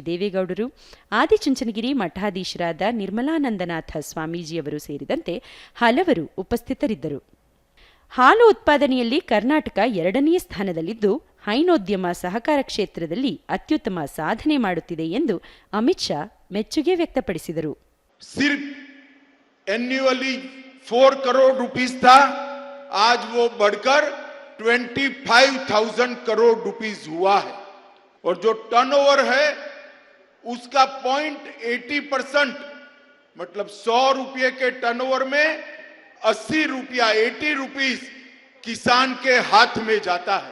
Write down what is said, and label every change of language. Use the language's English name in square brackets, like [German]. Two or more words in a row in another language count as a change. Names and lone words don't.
[Kannada] ದೇವೇಗೌಡರು, ಆದಿಚುಂಚನಗಿರಿ ಮಠಾಧೀಶರಾದ ನಿರ್ಮಲಾನಂದನಾಥ ಸ್ವಾಮೀಜಿಯವರು ಸೇರಿದಂತೆ ಹಲವರು ಉಪಸ್ಥಿತರಿದ್ದರು. ಹಾಲು ಉತ್ಪಾದನೆಯಲ್ಲಿ ಕರ್ನಾಟಕ 2ನೇ ಸ್ಥಾನದಲ್ಲಿದ್ದು, ಹೈನೋದ್ಯಮ ಸಹಕಾರ ಕ್ಷೇತ್ರದಲ್ಲಿ ಅತ್ಯುತ್ತಮ ಸಾಧನೆ ಮಾಡುತ್ತಿದೆ ಎಂದು ಅಮಿತ್ ಶಾ ಮೆಚ್ಚುಗೆ ವ್ಯಕ್ತಪಡಿಸಿದರು. [Hindi] सिर्फ एन्युअली 4 करोड़ रुपीस था, आज वो बढ़कर 25,000 करोड़ रुपीस हुआ है और जो टर्नओवर है उसका 0.80%, मतलब 100 रुपये के टर्नओवर में 80 रुपया 80 रुपीस किसान के हाथ में जाता है.